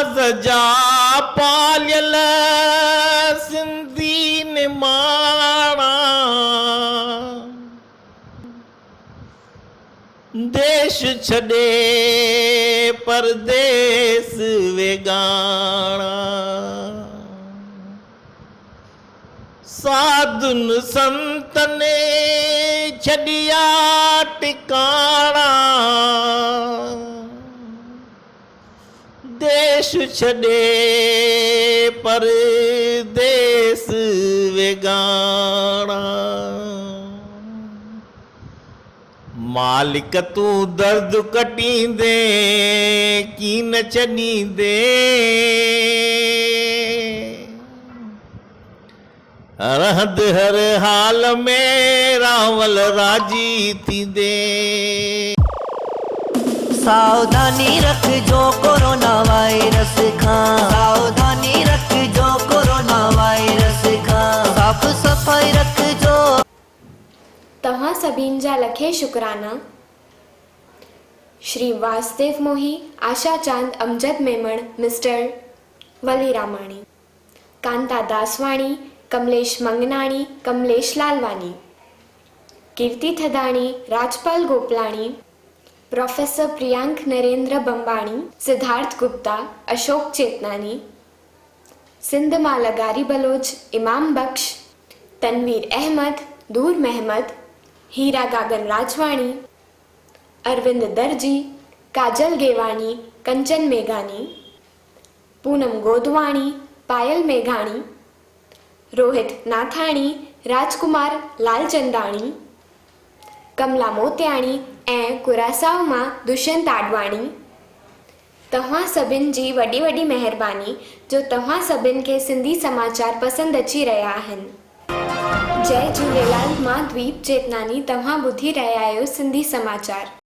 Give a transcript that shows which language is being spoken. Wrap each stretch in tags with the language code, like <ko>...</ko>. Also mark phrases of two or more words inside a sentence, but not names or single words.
<sd>जा पालियल सिंधी निमाणा देश छॾे परदेस वेगाणा साधुन संतने छॾिया टिकाणा देश छॾे परदेस वेगाणा मालिक तू दर्द कटींदे की न छॾींदे रहंद हर हाल में रावल राजी थींदे सावधानी रखजो कोरोना वायरस खां सावधानी रखजो कोरोना वायरस खां साफ़ सफ़ाई रखजो। तव्हां सभिनि जा लखे शुक्राना। श्री वासुदेव मोही, आशा चांद, अमजद मेमण, मिस्टर वली रामाणी, कांता दासवाणी, कमलेश मंगनाणी, कमलेश लालवानी, कीर्ति थदाणी, राजपाल गोपलाणी, प्रोफेसर प्रियांक नरेंद्र बंबाणी, सिद्धार्थ गुप्ता, अशोक चेतनानी, सिंध मां लगारी बलोच, इमाम बख्श, तनवीर अहमद, दूर महमद, हीरा गागन राजवाणी, अरविंद दर्जी, काजल गेवाणी, कंचन मेघानी, पूनम गोदवाणी, पायल मेघाणी, रोहित नाथाणी, राजकुमार लालचंदाणी, कमला मोतियाणी ऐं कुरासाव मां दुष्यंत आडवाणी। तव्हां सभिनि जी वॾी वॾी महिरबानी जो तव्हां सभिनि खे सिंधी समाचार पसंदि अची रहिया आहिनि। जय झूलेलाल, मां द्वीप चेतनानी, तव्हां ॿुधी रहिया आहियो सिंधी समाचार।</sd>